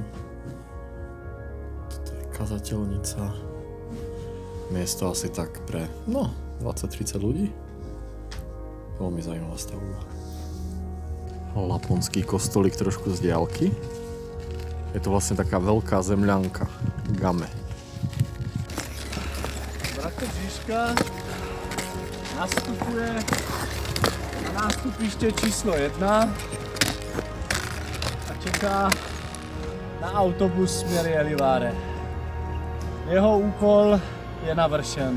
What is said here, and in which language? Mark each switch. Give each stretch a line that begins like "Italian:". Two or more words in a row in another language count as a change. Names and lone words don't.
Slovak: Toto je kazateľnica. Miesto asi tak pre 20-30 ľudí. Veľmi zaujímavá stavba. Laponský kostolík trošku z diaľky. Je to vlastne taká veľká zemľanka. Game.
Czech: Bratko Žižka nastupuje na nástupiště číslo 1 a čeká na autobus směr Jeliváre. Jeho úkol je navršen.